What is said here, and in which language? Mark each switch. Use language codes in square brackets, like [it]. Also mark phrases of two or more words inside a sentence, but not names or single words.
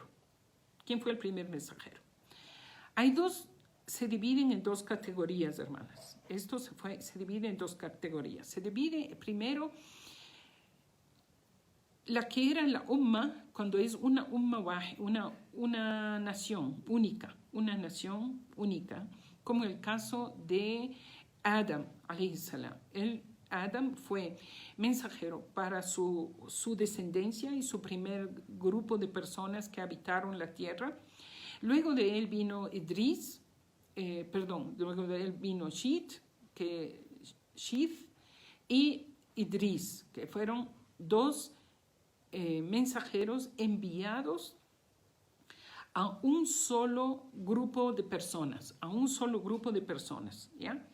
[es] ¿Quién fue el primer mensajero? Se dividen en dos categorías, hermanas. Esto se divide en dos categorías. Se divide primero la que era la umma, cuando es una umma, una nación única, como el caso de Adam, [ar] عليه السلام. [es] Adam fue mensajero para su descendencia y su primer grupo de personas que habitaron la tierra. Luego de él vino luego de él vino Shith y Idris, que fueron dos mensajeros enviados a un solo grupo de personas, ¿ya?